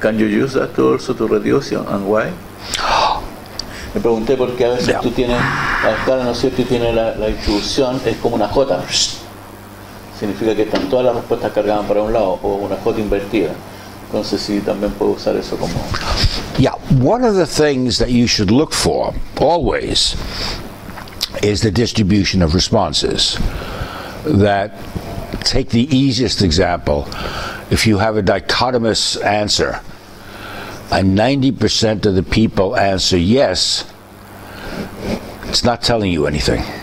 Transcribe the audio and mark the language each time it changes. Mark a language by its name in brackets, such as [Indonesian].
[English] Can you use that also to reduce it, and why? [Spanish] Me pregunté porque a veces tú tienes la escala, ¿no es cierto? Y tiene la distribución, es como una J. Significa que están todas las respuestas cargadas para un lado, o una J invertida. Entonces sí, también puedo usar eso como... [English] Yeah, one of the things that you should look for, always, is the distribution of responses. That, take the easiest example, if you have a dichotomous answer, and 90% of the people answer yes, it's not telling you anything.